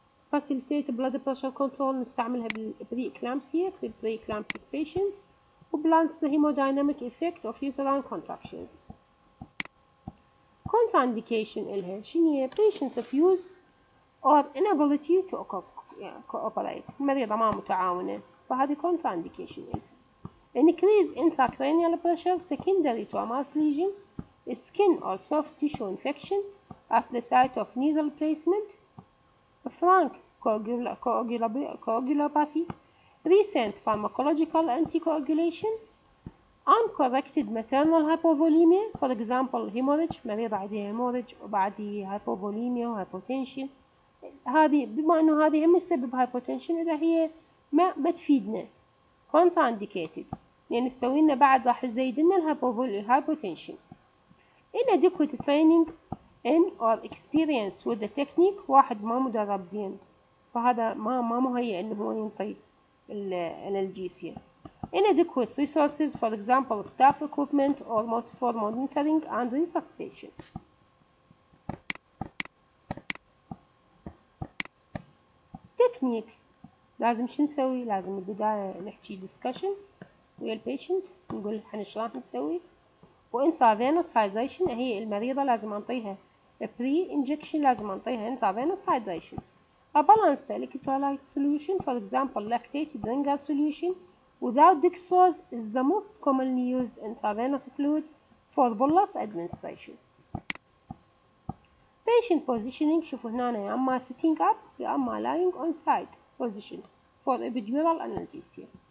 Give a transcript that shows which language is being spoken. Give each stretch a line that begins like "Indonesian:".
English: Facilitate blood pressure control
Arabic: نستعملها بالpreeclampsia في
English: pre-eclamptic patient. وblunts the hemodynamic effect of uterine contractions. Contraindication
Arabic: إلها شنو هي؟
English: patient refuse or inability to cooperate.
Arabic: المريضة ما متعاونة، فهذه contraindication إلها.
English: Increase intracranial pressure secondary to a mass lesion, skin or soft tissue infection at the site of needle placement, frank coagulopathy, recent pharmacological anticoagulation, uncorrected maternal hypovolemia, for example hemorrhage،
Arabic: مريضة عندها hemorrhage وبعدها hypovolemia وhypotension. هذه بما انه هذه هم السبب hypotension، اذا هي ما تفيدنا contraindicated، يعني تسوي لنا بعد راح تزيد لنا الhypotension.
English: inadequate training in or experience with the technique،
Arabic: واحد ما مدرب زين فهذا ما مهيئ انه هو ينطي الانالجيسيا.
English: inadequate resources، for example staff equipment or for monitoring and resuscitation.
Arabic: technique لازم شو نسوي؟ لازم بالبداية نحكي discussion ويا البيشنت، نقول احنا ايش راح نسوي. وانترافينوس hydration، هي المريضة لازم انطيها
English: pre injection،
Arabic: لازم انطيها
English: intravenous hydration. A balanced electrolyte solution، for example lactated ringer solution without dextrose is the most commonly used intravenous fluid for bolus administration. patient positioning،
Arabic: شوفوا هنا يا اما
English: sitting up
Arabic: يا اما
English: lying on side position for epidural analgesia.